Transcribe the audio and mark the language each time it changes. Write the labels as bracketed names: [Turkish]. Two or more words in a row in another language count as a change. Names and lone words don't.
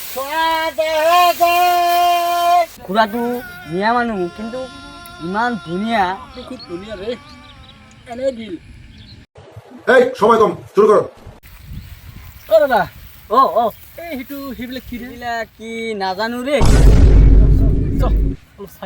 [Assamese] খুড়াটো মিয়া মানুহ কিন্তু ইমান ধুনীয়া। খুব ধুনীয়া রে, এনে দিল। এই সময় কম, শুরু করো। অ দাদা, অ অ এই সিটো সেইবিলাক কি রে? এইবিলাক কি নাজানো রে। চল অলপ চাই